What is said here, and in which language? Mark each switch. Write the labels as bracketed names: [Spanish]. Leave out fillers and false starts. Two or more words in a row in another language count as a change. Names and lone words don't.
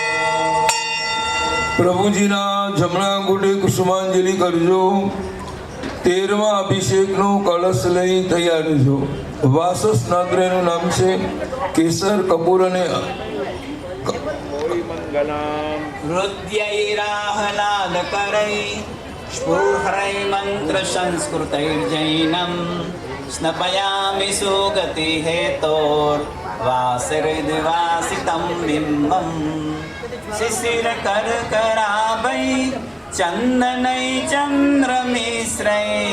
[Gujarati] પ્રભુજીના જમણા અંગૂઠે કુસુમાંજલિ કરજો. 13મા અભિષેકનો કળશ લઈ તૈયાર રહેજો. વાસસ્નાત્રનું નામ છે કેસર કપૂર અને મંગલામ [Sanskrit] हृद्यैराह्लादकरै स्फुरहरै मन्त्रसंस्कृतैर्जैनं स्नपयामि सुगतिहेतोर्वासहृद्वासितं बिम्बं शिशिरकर्कराभै चन्दनै चन्द्रमिश्रै